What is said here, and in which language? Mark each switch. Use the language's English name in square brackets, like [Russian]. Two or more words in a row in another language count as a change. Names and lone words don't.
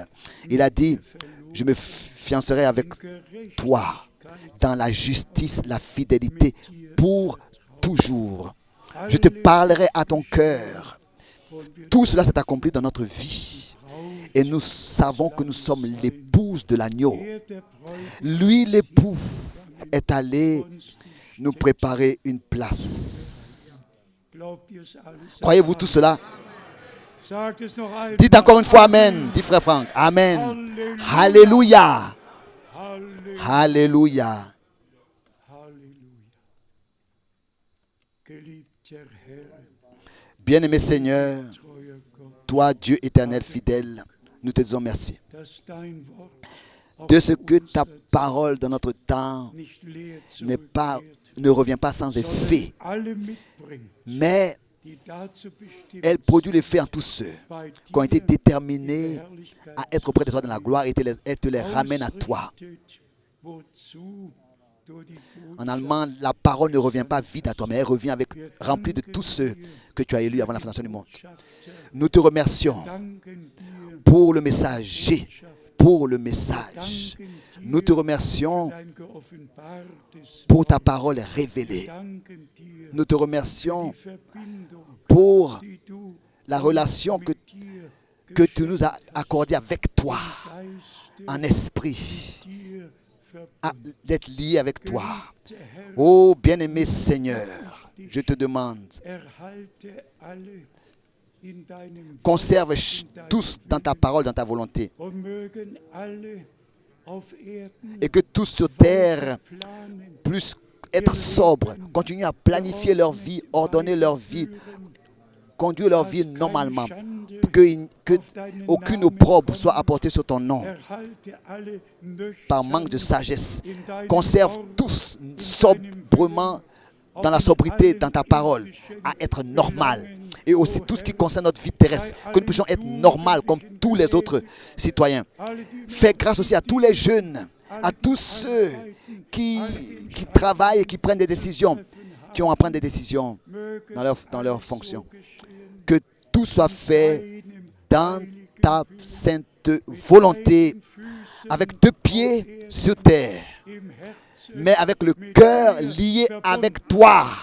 [French] Il a dit, je me fiancerai avec toi dans la justice, la fidélité pour toujours. Je te parlerai à ton cœur. Tout cela s'est accompli dans notre vie. Et nous savons que nous sommes l'épouse de l'agneau. [German] der der Bräutigam [French] Lui, l'époux, est allé nous préparer une place. [German] glaubt ihr es alles? [French] Croyez-vous tout cela? [German] Sagt es noch einmal. [French] Dites encore une fois Amen, dit frère Franck. Amen. Alléluia. [German] Halleluja. [French] Alléluia. [German] Halleluja. Geliebter Herr, [French] Bien-aimé Seigneur, [German] treuer Gott, [French] toi, Dieu éternel fidèle, nous te disons merci [German] dass dein Wort auf [French] de ce que ta [German] unser [French] parole dans notre temps [German] nicht leer [French] ne [German] zurückkehrt, [French] revient pas sans effet, [German] sondern alle mitbringt, [French] mais [German] die dazu bestimmt [French] elle produit l'effet en tous ceux [German] bei [French] qui ont été [German] dir [French] déterminés [German] in der Herrlichkeit [French] à être auprès de toi dans la gloire et te les ramène à toi. [German] ausrichtet, wozu du die [French] En [German] Botschaft [French] allemand, la parole ne revient pas vide à toi, mais elle revient remplie de tous ceux que tu as élus avant la fondation du monde. Nous te remercions [German] danken dir, [French] pour le messager, pour le message. Nous te remercions [German] dein geoffenbartes [French] pour ta parole révélée. [German] danken dir, [French] Nous te remercions [German] die Verbindung, [French] pour [German] die du [French] la relation que [German] dir [French] tu nous as accordée avec toi, [German] Geiste [French] en esprit, [German] dir [French] d'être lié avec toi. [German] Geliebter Herr, [French] Ô bien-aimé Seigneur, je te demande, [German] erhalte alle in deinem [French] conserve tous dans ta parole, dans ta volonté, [German] und mögen alle auf Erden [French] et que tous sur terre [German] planen, [French] puissent être sobres, continuer à planifier leur vie, ordonner leur vie, conduire leur vie normalement, que aucune opprobre soit apportée sur ton nom [German] erhalte alle [French] par manque de sagesse. [German] in deinem [French] Conserve [German] Wort, [French] tous sobrement dans la sobriété, dans ta parole, à être normal. Et aussi tout ce qui concerne notre vie terrestre, que nous puissions être normal comme tous les autres citoyens. [German] alle die [French] Fais grâce aussi à tous les jeunes, à tous ceux qui travaillent et qui prennent des décisions, qui ont à prendre des décisions [German] mögen [French] dans leur fonction. [German] geschehen, [French] Que tout soit fait dans ta sainte volonté, avec 2 pieds sur terre, mais avec le cœur lié avec toi.